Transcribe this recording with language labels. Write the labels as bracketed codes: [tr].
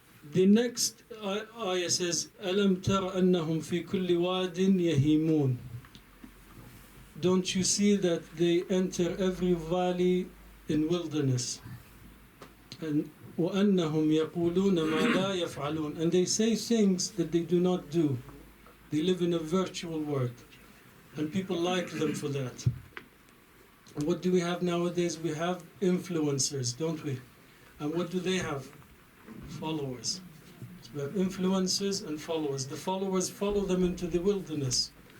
[en] The next ayah says, [ar] أَلَمْ تَرَ أَنَّهُمْ فِي كُلِّ وَادٍ يَهِيمُونَ. [en] Don't you see that they enter every valley in wilderness? [ar] And وَأَنَّهُمْ يَقُولُونَ مَا لَا يَفْعَلُونَ. [en] And they say things that they do not do. They live in a virtual world. And people like them for that. And what do we have nowadays? We have influencers, don't we? And what do they have? Followers. So we have influencers and followers. The followers follow them into the wilderness.